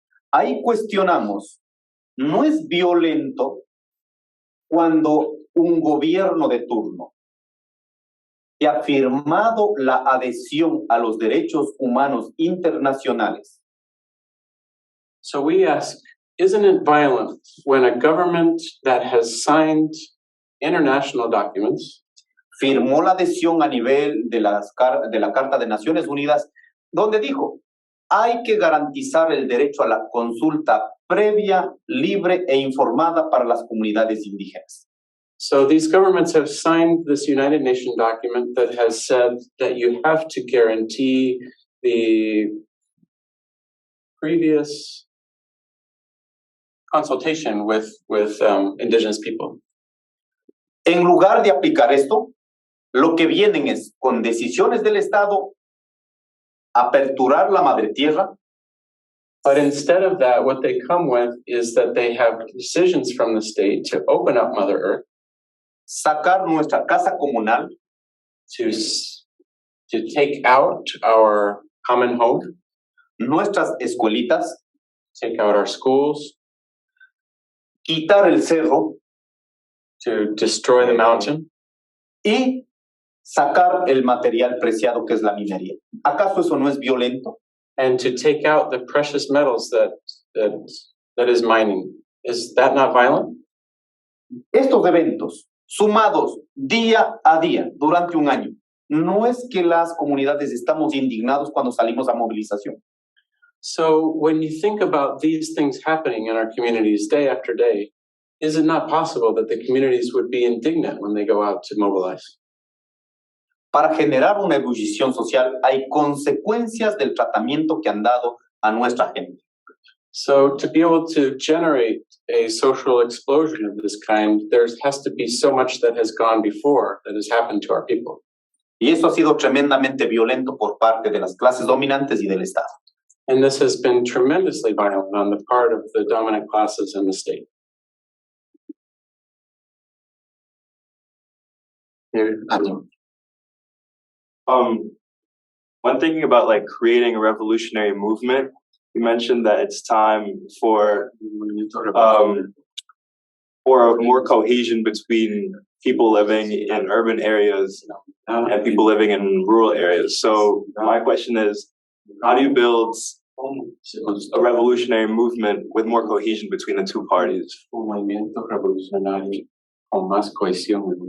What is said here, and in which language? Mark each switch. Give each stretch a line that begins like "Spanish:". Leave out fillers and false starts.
Spanish: Ahí cuestionamos, no es violento cuando un gobierno de turno que ha firmado la adhesión a los derechos humanos internacionales.
English: So we ask, isn't it violent when a government that has signed international documents,
Spanish: firmó la adhesión a nivel de la Carta de Naciones Unidas, donde dijo, hay que garantizar el derecho a la consulta previa, libre e informada para las comunidades indígenas?
English: So these governments have signed this United Nations document that has said that you have to guarantee the previous consultation with indigenous people.
Spanish: En lugar de aplicar esto, lo que vienen es, con decisiones del Estado, aperturar la madre tierra.
English: But instead of that, what they come with is that they have decisions from the state to open up Mother Earth,
Spanish: sacar nuestra casa comunal,
English: to take out our common home,
Spanish: nuestras escuelitas,
English: take out our schools,
Spanish: quitar el cerro,
English: to destroy the mountain,
Spanish: y sacar el material preciado que es la minería. ¿Acaso eso no es violento?
English: And to take out the precious metals that is mining. Is that not violent?
Spanish: Estos eventos, sumados día a día durante un año, no es que las comunidades estamos indignados cuando salimos a movilización.
English: So when you think about these things happening in our communities day after day, is it not possible that the communities would be indignant when they go out to mobilize?
Spanish: Para generar una ebullición social hay consecuencias del tratamiento que han dado a nuestra gente.
English: So to be able to generate a social explosion of this kind, there has to be so much that has gone before that has happened to our people.
Spanish: Y eso ha sido tremendamente violento por parte de las clases dominantes y del Estado.
English: And this has been tremendously violent on the part of the dominant classes in the state. When thinking about like creating a revolutionary movement, you mentioned that it's time for more cohesion between people living in urban areas and people living in rural areas. So my question is, how do you build a revolutionary movement with more cohesion between the two parties?
Spanish: Un movimiento revolucionario con más cohesión.